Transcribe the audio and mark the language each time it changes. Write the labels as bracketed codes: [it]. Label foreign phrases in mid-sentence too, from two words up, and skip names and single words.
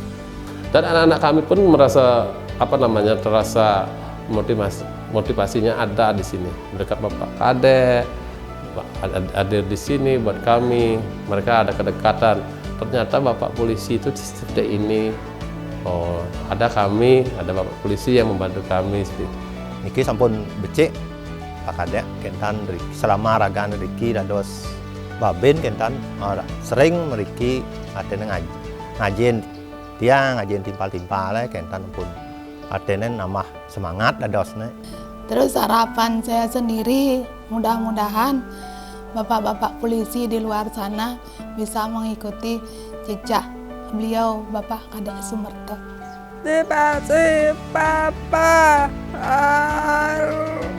[id] Dan anak-anak kami pun merasa terasa motivasinya ada di sini, dekat Bapak Kadek, hadir di sini buat kami. Mereka ada kedekatan. Ternyata Bapak polisi itu seperti ini. Oh, ada Bapak polisi yang membantu kami seperti itu. [ban] Niki sampun becik Pak Kadek kentan selama ragan riki dados Babin kentan sering meriki atene ngajin timpal-timpal kentan pun atene nambah semangat dadosne. [id] Terus harapan saya sendiri, mudah-mudahan bapak-bapak polisi di luar sana bisa mengikuti jejak beliau Bapak Kadek Sumerto. Terima kasih Papa.